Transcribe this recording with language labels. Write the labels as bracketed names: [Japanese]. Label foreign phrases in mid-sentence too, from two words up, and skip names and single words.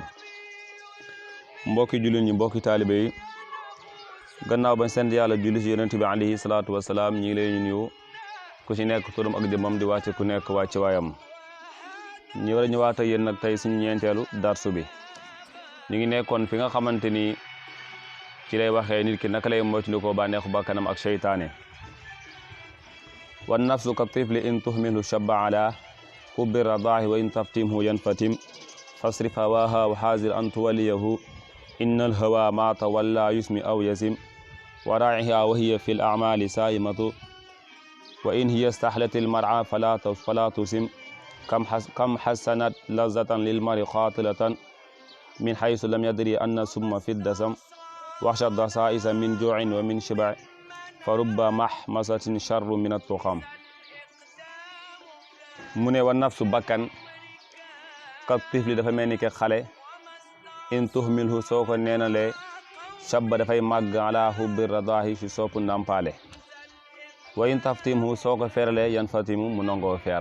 [Wolof] mbokki jullit ñi mbokki taalibe yi gannaaw bañ sant yàlla julli ci yonent bi [Arabic] عليه الصلاة والسلام [Wolof] ñi ngi lay nuyu ku ci nekk turam ak jëmmam di wàcce ku nekk wàcce waayam. ñu war a ñëwaat ak yéen nag tey suñu ñeenteelu darsu bi ñu ngi nekkoon fi nga xamante ni ci lay waxee nit ki naka lay moytandikoo bànneexu bakkanam ak seytaane. [Arabic] والنفس كالطفل إن تهمله شب على حب الرضاع وإن تفطمه ينفطم فاصرف هواها وحاذر أن توليه إن الهوى ما تولى يصم أو يصم وراعها وهي في الأعمال سائمة وإن هي استحلت المرعى فلا تسم كم حسنت لذة للمرء قاتلة من حيث لم يدر أن السم في الدسم واخش الدسائس من جوع ومن شبع فرب مخمصة شر من التخم. [Wolof] mu ne [Arabic] والنفس [Wolof] bakkan [Arabic] كالطفل [Wolof] dafa mel ni ke xale [Arabic] إن تهمله [Wolof] soo ko neenalee shabba dafay màgg [Arabic] على حب الرضاع [Wolof] si soppu nampaale [Arabic] وإن تفطمه [Wolof] soo ko feeralee [Arabic] ينفطم [Wolof] mu nangoo feer.